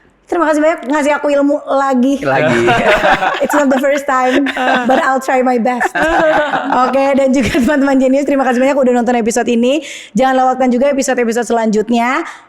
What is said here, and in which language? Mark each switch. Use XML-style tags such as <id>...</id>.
<id>Terima kasih banyak ngasih aku ilmu lagi.</id> <en>It's not the first time, but I'll try my best.</en> <id>Oke, dan juga teman-teman Genius, terima kasih banyak udah nonton episode ini. Jangan lewatkan juga episode-episode selanjutnya.</id>